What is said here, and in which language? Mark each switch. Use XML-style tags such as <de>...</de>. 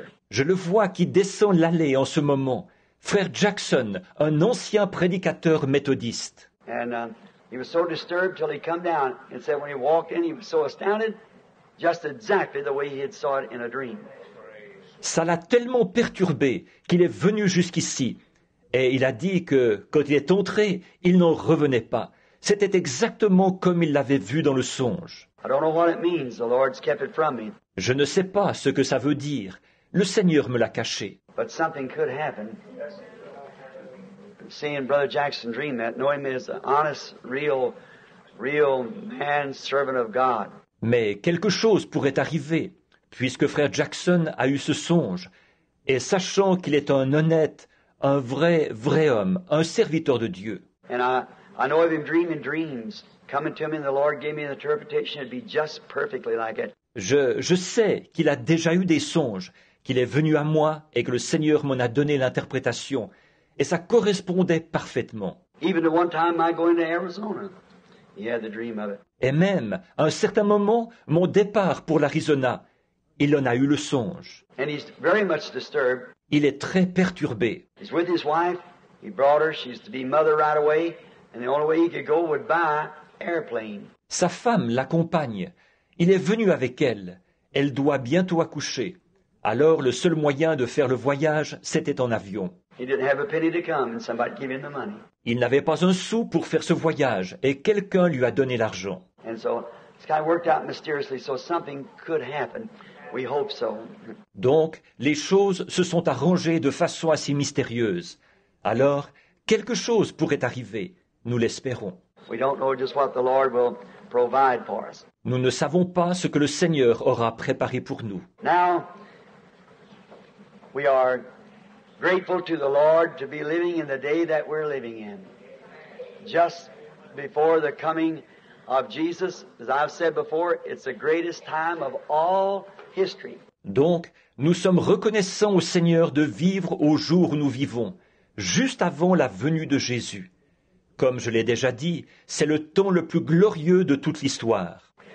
<fr>Je le vois qui descend l'allée en ce moment. Frère Jackson, un ancien prédicateur méthodiste.</fr> <en>He was so disturbed till he come down and said when he walked in he was so astounded, just exactly the way he had saw it in a dream.</en> <fr>Ça l'a tellement perturbé qu'il est venu jusqu'ici. Et il a dit que, quand il est entré, il n'en revenait pas. C'était exactement comme il l'avait vu dans le songe.</fr> <en>I don't know what it means. The Lord's kept it from me.</en> <fr>Je ne sais pas ce que ça veut dire. Le Seigneur me l'a caché.</fr> <en>But something could happen. Seeing Brother Jackson dream that, knowing him as an honest, real man, servant of God.</en> <fr>Mais quelque chose pourrait arriver, puisque Frère Jackson a eu ce songe, et sachant qu'il est un honnête, un vrai homme, un serviteur de Dieu.</fr> <en>And I know of him dreaming dreams, coming to me, and the Lord gave me an interpretation. It'd be just perfectly like it.</en> <fr>Je sais qu'il a déjà eu des songes, qu'il est venu à moi et que le Seigneur m'en a donné l'interprétation. Et ça correspondait parfaitement.</fr> <en>Even the one time I go into Arizona, he had the dream of it.</en> <fr>Et même, à un certain moment, mon départ pour l'Arizona, il en a eu le songe.</fr> <en>And he's very much disturbed.</en> <fr>Il est très perturbé.</fr> <en>He's with his wife. He brought her. She's to be mother right away. And the only way he could go would by airplane.</en> <fr>Sa femme l'accompagne. Il est venu avec elle. Elle doit bientôt accoucher. Alors le seul moyen de faire le voyage, c'était en avion.</fr> <en>He didn't have a penny to come, and somebody gave him the money.</en> <fr>Il n'avait pas un sou pour faire ce voyage, et quelqu'un lui a donné l'argent.</fr> <en>And so it's kind of worked out mysteriously, so something could happen. We hope so.</en> <fr>Donc, les choses se sont arrangées de façon assez mystérieuse. Alors, quelque chose pourrait arriver. Nous l'espérons.</fr> <en>We don't know just what the Lord will provide for us.</en> <fr>Nous ne savons pas ce que le Seigneur aura préparé pour nous.</fr> <en>Now, we are grateful to the Lord to be living in the day that we're living in. Just before the coming of Jesus, as I've said before, it's the greatest time of all history.</en> <fr>Donc, nous sommes reconnaissants au Seigneur de vivre au jour où nous vivons, juste avant la venue de Jésus. Comme je l'ai déjà dit, c'est le temps le plus glorieux de toute l'histoire.</fr>